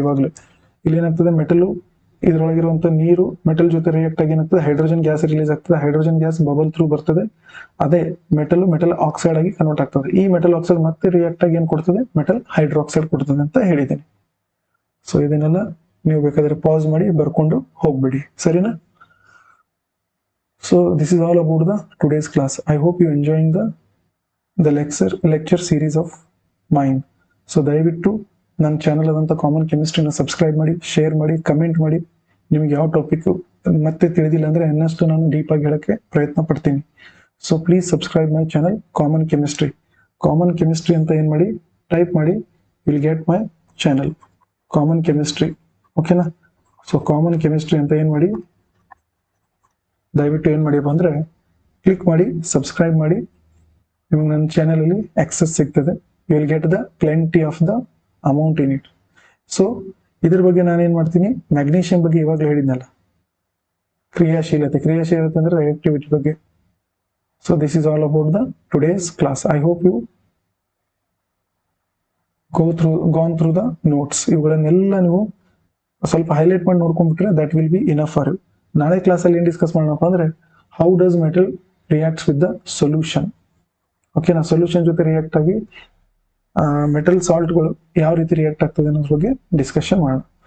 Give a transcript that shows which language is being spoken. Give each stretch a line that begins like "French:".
Kannada: ಇವಾಗಲೇ ಇಲ್ಲಿ ಏನಾಗ್ತದೆ, ಮೆಟಲು ಇದರೊಳಗಿರುವಂತ ನೀರು ಮೆಟಲ್ ಜೊತೆ ರಿಯಾಕ್ಟ್ ಆಗಿ ಏನಾಗ್ತದೆ, ಹೈಡ್ರೋಜನ್ ಗ್ಯಾಸ್ ರಿಲೀಸ್ ಆಗ್ತದೆ. ಹೈಡ್ರೋಜನ್ ಗ್ಯಾಸ್ ಬಬಲ್ ಥ್ರೂ ಬರ್ತದೆ. ಅದೇ ಮೆಟಲ್ ಆಕ್ಸೈಡ್ ಆಗಿ ಕನ್ವರ್ಟ್ ಆಗ್ತದೆ. ಈ ಮೆಟಲ್ ಆಕ್ಸೈಡ್ ಮತ್ತೆ ರಿಯಾಕ್ಟ್ ಆಗಿ ಏನ್ ಕೊಡ್ತದೆ, ಮೆಟಲ್ ಹೈಡ್ರಾಕ್ಸೈಡ್ ಕೊಡ್ತದೆ ಅಂತ ಹೇಳಿದ್ದೀನಿ. ಸೊ ಇದನ್ನೆಲ್ಲ ನೀವು ಬೇಕಾದ್ರೆ ಪಾಸ್ ಮಾಡಿ ಬರ್ಕೊಂಡು ಹೋಗ್ಬಿಡಿ, ಸರಿನಾ?
English: So this is all about the today's class. I hope you enjoying the lecture series of mine.
Kannada: So ದಯವಿಟ್ಟು ನನ್ನ ಚಾನಲ್ ಆದಂಥ ಕಾಮನ್ ಕೆಮಿಸ್ಟ್ರಿನ ಸಬ್ಸ್ಕ್ರೈಬ್ ಮಾಡಿ, ಶೇರ್ ಮಾಡಿ, ಕಮೆಂಟ್ ಮಾಡಿ. ನಿಮ್ಗೆ ಯಾವ ಟಾಪಿಕ್ ಮತ್ತೆ ತಿಳಿದಿಲ್ಲ ಅಂದ್ರೆ ಇನ್ನಷ್ಟು ನಾನು ಡೀಪ್ ಆಗಿ ಹೇಳಕ್ಕೆ ಪ್ರಯತ್ನ ಪಡ್ತೀನಿ.
English: so please subscribe my channel
Kannada: common chemistry. Common chemistry ಅಂತ ಏನ್ ಮಾಡಿ ಟೈಪ್ ಮಾಡಿ,
English: Will get my channel Common Chemistry. ಓಕೆನಾ?
Kannada: ಸೊ ಕಾಮನ್ ಕೆಮಿಸ್ಟ್ರಿ ಅಂತ ಏನ್ ಮಾಡಿ, ದಯವಿಟ್ಟು ಏನ್ ಮಾಡಿಪ್ಪ ಅಂದ್ರೆ ಕ್ಲಿಕ್ ಮಾಡಿ, ಸಬ್ಸ್ಕ್ರೈಬ್ ಮಾಡಿ. ನಿಮ್ಗೆ ನನ್ನ ಚಾನಲ್ ಅಲ್ಲಿ ಆಕ್ಸೆಸ್ ಸಿಗ್ತದೆ.
English: You will get the plenty of the amount in it.
Kannada: So ಇದ್ರ ಬಗ್ಗೆ ನಾನೇನ್ ಮಾಡ್ತೀನಿ, ಮ್ಯಾಗ್ನೀಷಿಯಂ ಬಗ್ಗೆ ಇವಾಗಲೇ ಹೇಳಿದ್ನಲ್ಲ, ಕ್ರಿಯಾಶೀಲತೆ ಅಂದ್ರೆ ರಿಯಾಕ್ಟಿವಿಟಿ ಬಗ್ಗೆ.
English: So this is all about the today's class. I hope you gone through the notes.
Kannada: ಇವುಗಳನ್ನೆಲ್ಲ ನೀವು ಸ್ವಲ್ಪ ಹೈಲೈಟ್ ಮಾಡಿ ನೋಡ್ಕೊಂಡ್ಬಿಟ್ರೆ
English: That will be enough for you.
Kannada: ನಾಳೆ ಕ್ಲಾಸಲ್ಲಿ ಏನು ಡಿಸ್ಕಸ್ ಮಾಡೋಣಪ್ಪ ಅಂದ್ರೆ
English: How does metal reacts with the solution.
Kannada: ಓಕೆನಾ, ಸೊಲ್ಯೂಷನ್ ಜೊತೆ ರಿಯಾಕ್ಟ್ ಆಗಿ ಮೆಟಲ್ ಸಾಲ್ಟ್ಗಳು ಯಾವ ರೀತಿ ರಿಯಾಕ್ಟ್ ಆಗ್ತದೆ ಅನ್ನೋದ್ರ ಬಗ್ಗೆ ಡಿಸ್ಕಷನ್ ಮಾಡೋಣ.